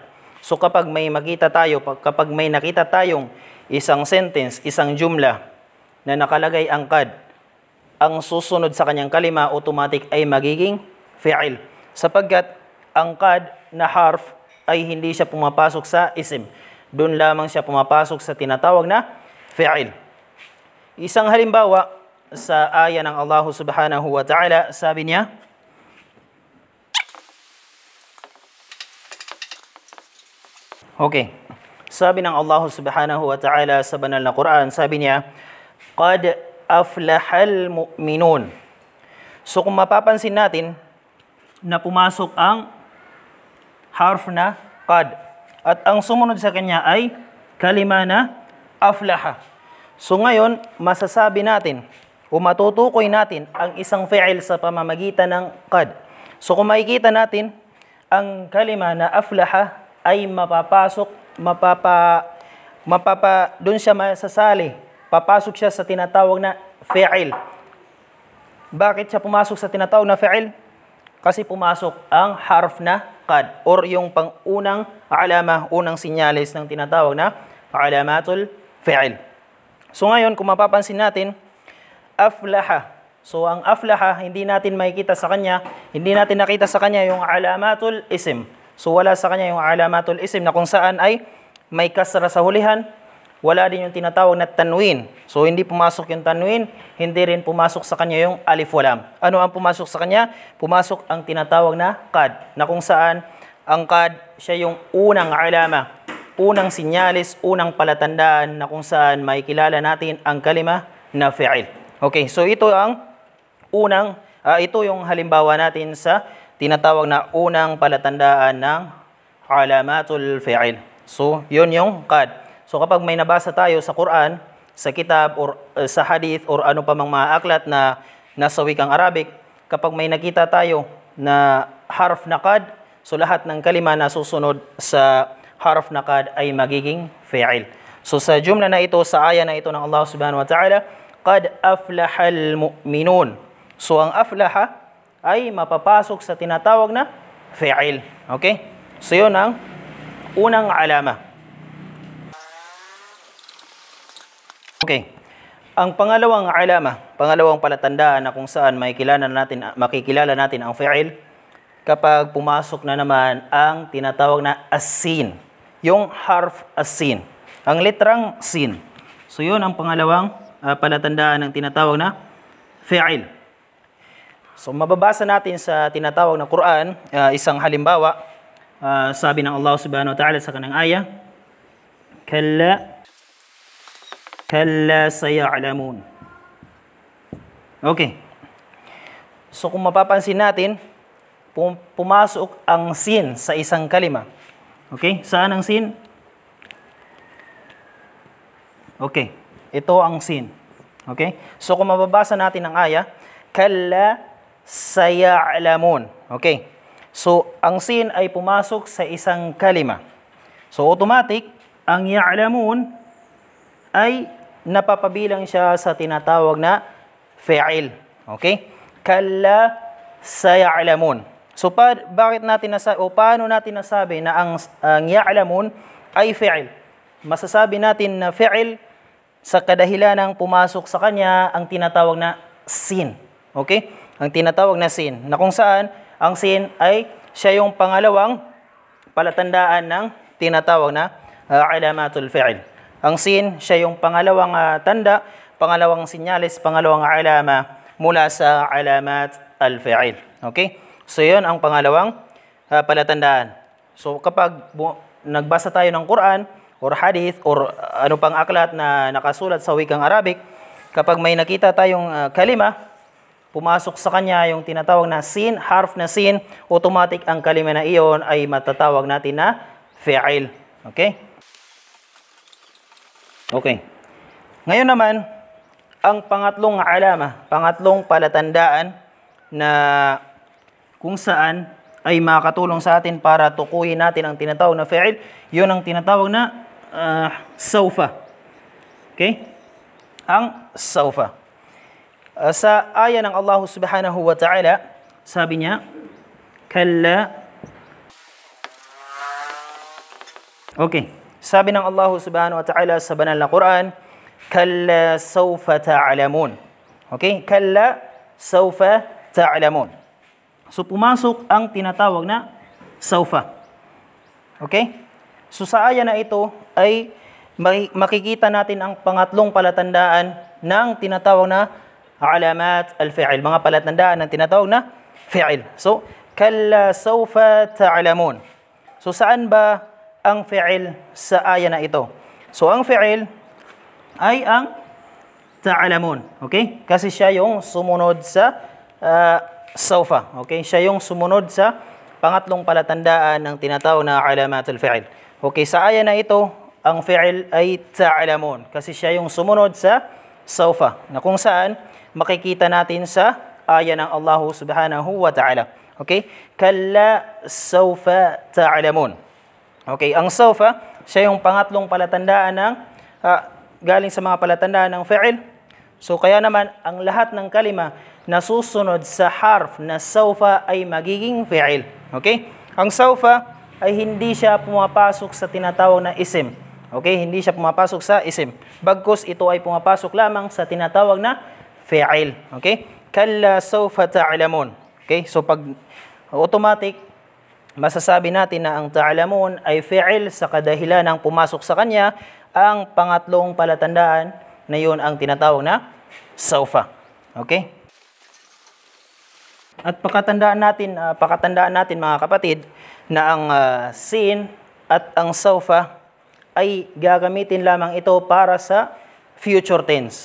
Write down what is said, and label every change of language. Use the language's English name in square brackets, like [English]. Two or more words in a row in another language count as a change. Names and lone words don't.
[Filipino] So kapag may nakita tayong isang sentence, isang jumla na nakalagay ang qad, ang susunod sa kanyang kalima automatic ay magiging fi'il. Sapagkat ang qad na harf ay hindi siya pumapasok sa isim. Doon lamang siya pumapasok sa tinatawag na fi'il. Isang halimbawa, sa aya ng [Arabic] الله سبحانه وتعالى, [Filipino] sabi niya, okay, sabi ng [Arabic] الله سبحانه وتعالى [Filipino] sa banal na Quran, sabi niya, [Arabic] قد أفلح المؤمنون. [Filipino] So kung mapapansin natin na pumasok ang harf na qad at ang sumunod sa kanya ay kalima na aflaha. So ngayon, masasabi natin o matutukoy natin ang isang fi'il sa pamamagitan ng qad. So kung makikita natin, ang kalima na aflaha ay doon siya masasali. Papasok siya sa tinatawag na fi'il. Bakit siya pumasok sa tinatawag na fi'il? Kasi pumasok ang harf na qad or yung pang-unang alama, unang sinyalis ng tinatawag na [Arabic] علامة الفعل. [Filipino] So ngayon, kung mapapansin natin, aflaha. So ang aflaha, hindi natin makikita sa kanya, hindi natin nakita sa kanya yung [Arabic] علامة الاسم. [Filipino] So wala sa kanya yung [Arabic] علامة الاسم [Filipino] na kung saan ay may kasra sa hulihan. Wala din yung tinatawag na tanwin. So hindi pumasok yung tanwin, hindi rin pumasok sa kanya yung [Arabic] ألف ولام. [Filipino] Ano ang pumasok sa kanya? Pumasok ang tinatawag na qad, na kung saan ang qad siya yung unang alama, unang sinyalis, unang palatandaan na kung saan makikilala natin ang kalima na fi'il. Okay, so ito ang ito yung halimbawa natin sa tinatawag na unang palatandaan ng [Arabic] علامة الفعل. [Filipino] So yun yung qad. So kapag may nabasa tayo sa Quran, sa kitab or sa hadith or ano pa mang mga aklat na nasa wikang Arabic, kapag may nakita tayo na harf na qad, so lahat ng kalima na susunod sa harf na qad ay magiging fi'il. So sa jumla na ito, sa aya na ito ng [Arabic] الله سبحانه وتعالى, قد أفلح المؤمنون. [Filipino] So ang aflaha ay mapapasok sa tinatawag na fi'il. Okay? So yun ang unang alama. Okay. Ang pangalawang alama, pangalawang palatandaan na kung saan makikilala natin ang fi'il kapag pumasok na naman ang tinatawag na as-sin. Yung [Arabic] حرف السين. [Filipino] Ang litrang sin. So yun ang pangalawang palatandaan ng tinatawag na fi'il. So mababasa natin sa tinatawag na Quran, isang halimbawa, sabi ng [Arabic] الله سبحانه وتعالى [Filipino] sa kanang aya, [Arabic] كلا سيعلمون. [Filipino] Okay. So kung mapapansin natin, pumasok ang sin sa isang kalima. Okay? Saan ang sin? Okay. Ito ang sin. Okay? So kung mababasa natin ang aya, [Arabic] كلا سيعلمون. [Filipino] Okay? So ang sin ay pumasok sa isang kalima. So automatic, ang ya'lamun ay napapabilang siya sa tinatawag na fi'il. [Arabic] Okay? كلا سيعلمون. [Filipino] So bakit natin paano natin nasabi na ang ya'lamun ay fi'il? Masasabi natin na fi'il sa kadahilanang pumasok sa kanya ang tinatawag na sin. Okay? Ang tinatawag na sin. Na kung saan ang sin ay siya yung pangalawang palatandaan ng tinatawag na [Arabic] علامة الفعل. [Filipino] Ang sin, siya yung pangalawang tanda, pangalawang sinyalis, pangalawang alama mula sa [Arabic] علامات الفعل. [Filipino] Okay? So, yun ang pangalawang palatandaan. So, kapag nagbasa tayo ng Quran or hadith or ano pang aklat na nakasulat sa wikang Arabic, kapag may nakita tayong kalima, pumasok sa kanya yung tinatawag na sin, harf na sin, automatic ang kalima na iyon ay matatawag natin na fi'il. Okay? Okay. Ngayon naman, ang pangatlong alama, pangatlong palatandaan na kung saan ay makakatulong sa atin para tukuyin natin ang tinatawag na fi'il, yun ang tinatawag na sawfa. Okay? Ang sawfa. Sa aya ng [Arabic] الله سبحانه وتعالى, [Filipino] sabi niya, Kalla. Okay. Sabi ng [Arabic] الله سبحانه وتعالى [Filipino] sa banal na Quran, [Arabic] كلا سوف تعلمون. Okay? كلا سوف تعلمون. [Filipino] So pumasok ang tinatawag na sawfa. Okay? So sa aya na ito ay makikita natin ang pangatlong palatandaan ng tinatawag na [Arabic] علامات الفعل. [Filipino] Mga palatandaan ng tinatawag na fi'il. [Arabic] So, كلا سوف تعلمون. [Filipino] So saan ba ang fi'il sa aya na ito? So ang fi'il ay ang ta'lamun. Okay? Kasi siya yung sumunod sa sawfa. Okay? Siya yung sumunod sa pangatlong palatandaan ng tinatawag na [Arabic] علامة الفعل. [Filipino] Okay, sa aya na ito, ang fi'il ay ta'lamun kasi siya yung sumunod sa sawfa, na kung saan makikita natin sa aya ng [Arabic] الله سبحانه وتعالى. [Filipino] Okay? [Arabic] كلا سوف تعلمون. [Filipino] Okay, ang sawfa, Siya yung pangatlong palatandaan ng galing sa mga palatandaan ng fi'il. So kaya naman ang lahat ng kalima na susunod sa harf na sawfa ay magiging fi'il. Okay? Ang sawfa ay hindi siya pumapasok sa tinatawag na isim. Okay? Hindi siya pumapasok sa isim. Bagkus ito ay pumapasok lamang sa tinatawag na fi'il. [Arabic] Okay? كلا سوف تعلمون. [Filipino] Okay? So pag automatic masasabi natin na ang ta'lamun ay fi'il sa kadahilan ng pumasok sa kanya ang pangatlong palatandaan na yun ang tinatawag na sawfa. Okay? At pakatandaan natin mga kapatid na ang sin at ang sawfa ay gagamitin lamang ito para sa [English] future tense.